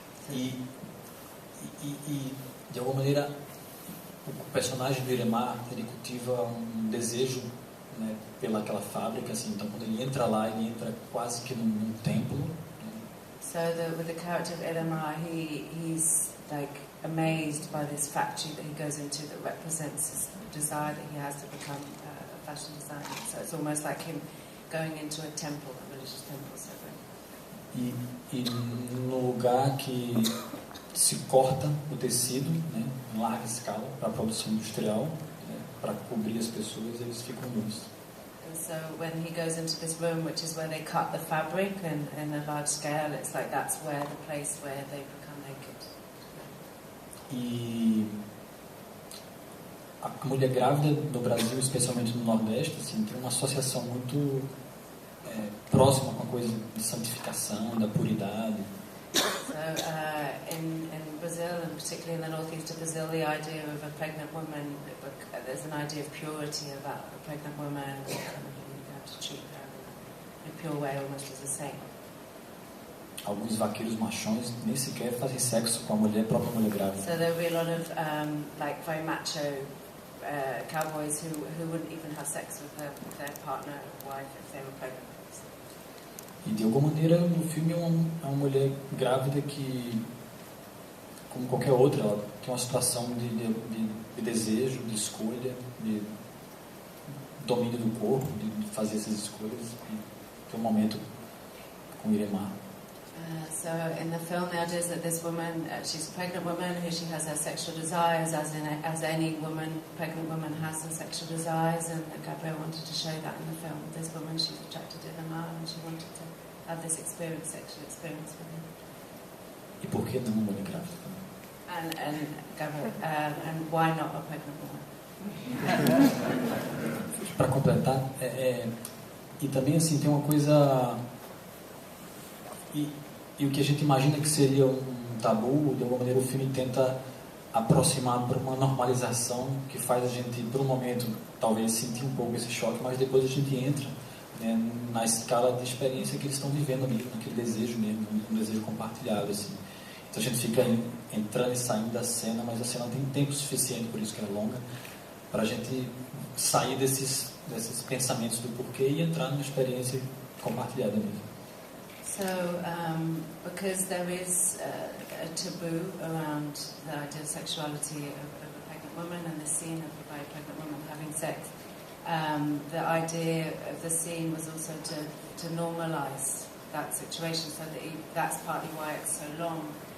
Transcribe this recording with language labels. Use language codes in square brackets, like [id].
[pt] E de alguma maneira, o personagem do Iremar, ele cultiva um desejo, né, pela aquela fábrica, assim. Então, quando ele entra lá, ele entra quase que num templo. Né? [en] So with the character of Iremar, he's like amazed by this factory that he goes into that represents his desire that he has to become a fashion designer. So it's almost like him going into a temple, a religious temple. So [pt] E no lugar que se corta o tecido, né, em larga escala, para a produção industrial, né, para cobrir as pessoas, eles ficam nus. [en] And so when he goes into this room, which is where they cut the fabric and in a large scale, it's like that's where the place where they become naked. [pt] E a mulher grávida no Brasil, especialmente no Nordeste, assim, tem uma associação muito próxima com a coisa de santificação, da puridade. [en] So in Brazil, and particularly in the northeast of Brazil, the idea of a pregnant woman, there's an idea of purity about a pregnant woman, and you have to treat her in a pure way, almost as a saint. [pt] Alguns vaqueiros machões nem sequer fazem sexo com a própria mulher grávida. [en] So there will be a lot of like very macho cowboys who wouldn't even have sex with their partner or wife if they were pregnant. [pt] E de alguma maneira no filme é uma mulher grávida que, como qualquer outra, ela tem uma situação de desejo, de escolha, de domínio do corpo, de fazer essas escolhas. E tem um momento com Iremar. [en] So in the film, the idea is that this woman, she's a pregnant woman who she has her sexual desires, as any woman, pregnant woman has her sexual desires, and Gabriel wanted to show that in the film. This woman, she's attracted to Iremar, and she wanted to have this experience, sexual experience with him. [pt] E por que não uma mulher grávida? [en] And Gabriel, and why not a pregnant woman? [pt] Para completar, e também assim tem uma coisa. E o que a gente imagina que seria um tabu, de alguma maneira o filme tenta aproximar para uma normalização que faz a gente, por um momento, talvez sentir um pouco esse choque, mas depois a gente entra, né, na escala de experiência que eles estão vivendo ali, naquele desejo mesmo, um desejo compartilhado, assim. Então a gente fica entrando e saindo da cena, mas a cena tem tempo suficiente, por isso que ela é longa, para a gente sair desses pensamentos do porquê e entrar numa experiência compartilhada mesmo. [en] So, because there is a taboo around the idea of sexuality of a pregnant woman and the scene of a pregnant woman having sex, the idea of the scene was also to normalise that situation, so that that's partly why it's so long.